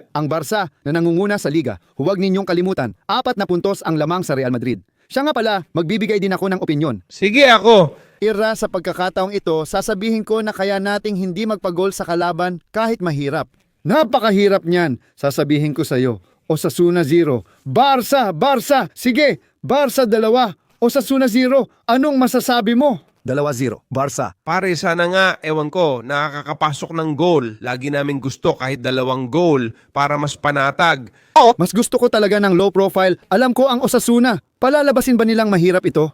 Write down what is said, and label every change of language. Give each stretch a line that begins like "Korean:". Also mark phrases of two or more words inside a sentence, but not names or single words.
Filipino: Ang Barca na nangunguna sa liga, huwag ninyong kalimutan, 4 na puntos ang lamang sa Real Madrid. Siya nga pala, magbibigay din ako ng opinyon. Sige ako. Ira, sa pagkakataong ito, sasabihin ko na kaya nating hindi magpagol sa kalaban kahit mahirap. Napakahirap niyan, sasabihin ko sa iyo. Osasuna 0. Barca! Sige! Barca 2. Osasuna 0. Anong masasabi mo? 2-0, Barca. Pare, sana nga, ewan ko, nakakapasok ng goal. Lagi namin gusto kahit 2 goal para mas panatag. Mas gusto ko talaga ng
English: low profile.
Filipino: Alam ko ang Osasuna. Palalabasin ba nilang mahirap ito?